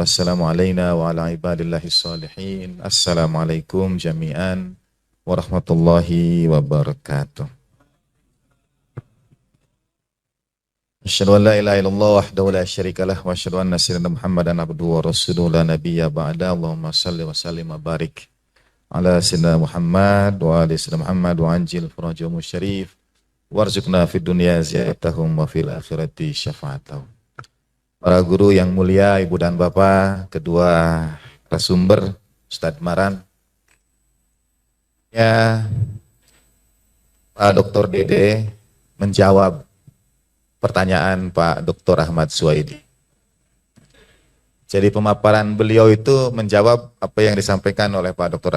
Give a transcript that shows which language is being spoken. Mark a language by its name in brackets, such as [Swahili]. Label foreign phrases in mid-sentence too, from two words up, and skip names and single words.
[Arabic] السلام علينا وعلى عباد الله الصالحين. السلام عليكم جميعا ورحمة الله وبركاته. أشهد أن لا إله إلا الله وحده لا شريك له وأشهد أن سيدنا محمدا عبده ورسوله لا نبي بعد. اللهم صل وسلم وبارك على سيدنا محمد وآل سيدنا محمد وانجل فرجهم شريف وارزقنا في الدنيا زيارتهم وفي الآخرة شفاعتهم. [Indonesian] Para guru yang mulia, ibu dan bapak, kedua narasumber, Ustadz Maran, ya, Pak Dr. Dede menjawab pertanyaan Pak Dr. Ahmad Suwaidi. Jadi pemaparan beliau itu menjawab apa yang disampaikan oleh Pak Dr.